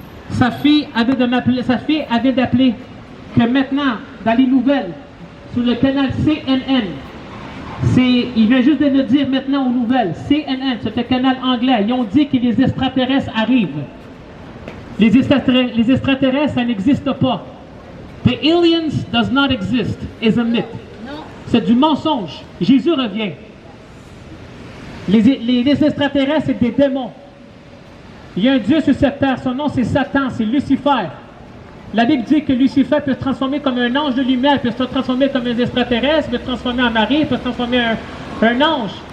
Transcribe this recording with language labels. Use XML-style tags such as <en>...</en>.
<fr>Sa fille avait d'appeler que maintenant, dans les nouvelles, sur le canal CNN, il vient juste de le dire maintenant aux nouvelles. CNN, c'est un canal anglais. Ils ont dit que les extraterrestres arrivent. Les extraterrestres, ça n'existe pas.</fr> <en>The aliens does not exist is a myth.</en> <fr>C'est du mensonge. Jésus revient. Les extraterrestres, c'est des démons. Il y a un Dieu sur cette terre. Son nom, c'est Satan, c'est Lucifer. La Bible dit que Lucifer peut se transformer comme un ange de lumière, peut se transformer comme un extraterrestre, peut se transformer en Marie, peut se transformer en un ange.</fr>